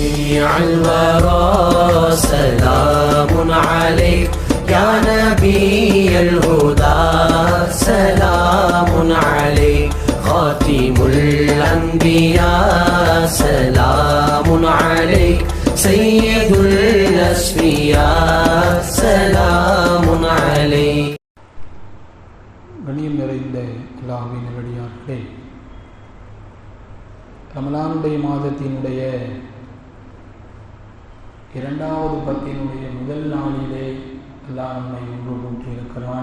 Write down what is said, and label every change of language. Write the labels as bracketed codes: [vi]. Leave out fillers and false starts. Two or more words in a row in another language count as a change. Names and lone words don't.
[ar] شفيع الورى سلام عليك يا نبي الهدى سلام عليك خاتم الأنبياء سلام عليك سيد الأسفياء سلام عليك. [ta] கண்ணியம் நிறைந்த அல்லாஹ்வின் நல்லடியார்களே, ரமலானுடைய மாதத்தினுடைய இரண்டாவது பத்தினுடைய முதல் நாளிலே அல்லாஹ் நம்மை ஒன்று கூட்டியிருக்கிறான்.